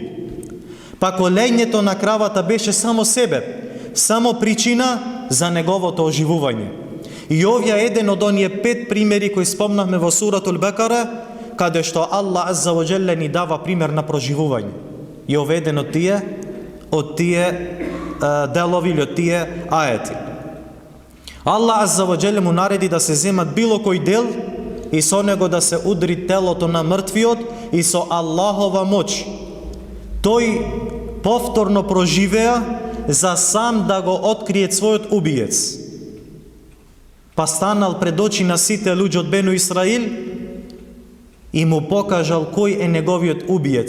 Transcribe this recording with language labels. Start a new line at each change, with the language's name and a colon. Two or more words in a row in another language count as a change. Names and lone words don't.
Macedonian: Па колењето на кравата беше само себе, само причина за неговото оживување. И овие е еден од оние 5 примери кои спомнавме во суратул Бекара, каде што
Arabic: الله عز وجل
Macedonian: ни дава пример на проживување. И овој еден од тие делови или од тие аети.
Arabic: الله عز وجل
Macedonian: му нареди да се земат било кој дел и со него да се удри телото на мртвиот и со Аллахова моќ. Тој повторно проживеа за сам да го открие својот убиец. Па станал пред очи на сите луѓе од Бену Исраил и му покажал кој е неговиот убиец.